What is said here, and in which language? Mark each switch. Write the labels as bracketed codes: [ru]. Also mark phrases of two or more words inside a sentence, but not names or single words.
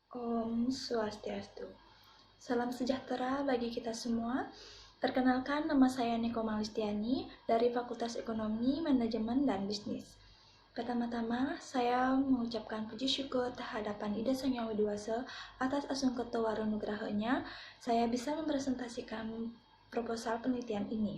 [id] Om Swastiastu. Salam sejahtera bagi kita semua. Perkenalkan, nama saya Niko Malistiani dari Fakultas Ekonomi, Manajemen, dan Bisnis. Pertama-tama, saya mengucapkan puji syukur terhadapan Ida Sang Hyang Widi Wasa atas [ban] Asungkerto Waronugrahanya [id] saya bisa mempresentasikan proposal penelitian ini.